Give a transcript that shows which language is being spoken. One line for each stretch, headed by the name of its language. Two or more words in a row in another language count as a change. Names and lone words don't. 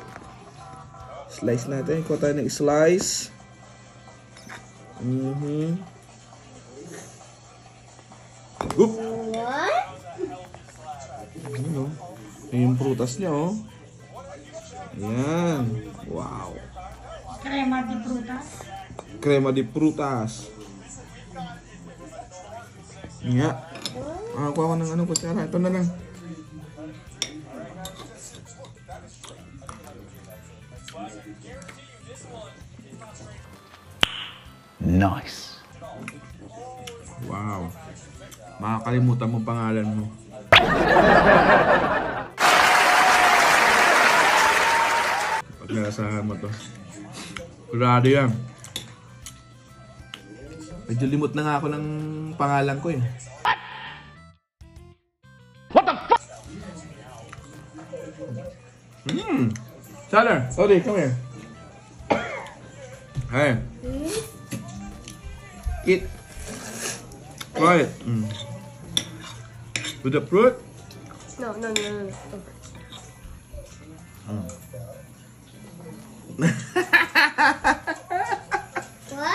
Filipino: Slice natin. Kuha tayo ng slice. Whoop.
English: What?
Filipino: Ano? Yung prutas niya, Ayan. Wow. Crema de frutas. Crema de frutas. Nga. Kuha ko ng kutsara. Ito na lang.
English: Nice. Wow.
Filipino: Makakalimutan mo pangalan mo. Pag nasahan mo to. Kurado yan. Medyo limot na nga ako ng pangalan ko Tyler, Odie,
English: come here. Hey. Eat. Try it. With the fruit? No. What?